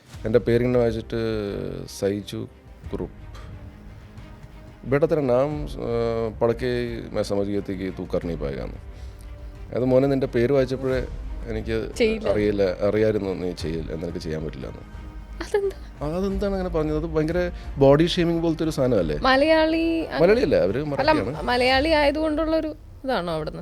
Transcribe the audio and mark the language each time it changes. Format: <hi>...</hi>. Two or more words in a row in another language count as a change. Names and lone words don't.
<ml>എൻ്റെ പേരിങ്ങനെ വായിച്ചിട്ട് സൈജു കുറുപ്പ്.</ml> <hi>बेटा तेरा नाम पढ़ के मैं समझ गई थी कि तू कर नहीं पाएगा എന്ന്.</hi> <ml>അത് മോനെ നിൻ്റെ പേര് വായിച്ചപ്പോഴേ എനിക്ക് അറിയാമായിരുന്നു നീ ചെയ്യില്ല, നിനക്ക് ചെയ്യാൻ പറ്റില്ല എന്ന്. അതെന്താണ് അങ്ങനെ പറഞ്ഞത്? അത് ഭയങ്കര ബോഡി ഷേമിങ് പോലത്തെ ഒരു സാധനമല്ലേ? മലയാളിയല്ല, അവര് മലയാളിയാണ്. മലയാളി ആയതുകൊണ്ടുള്ളൊരു ഇതാണോ അവിടുന്ന്?</ml>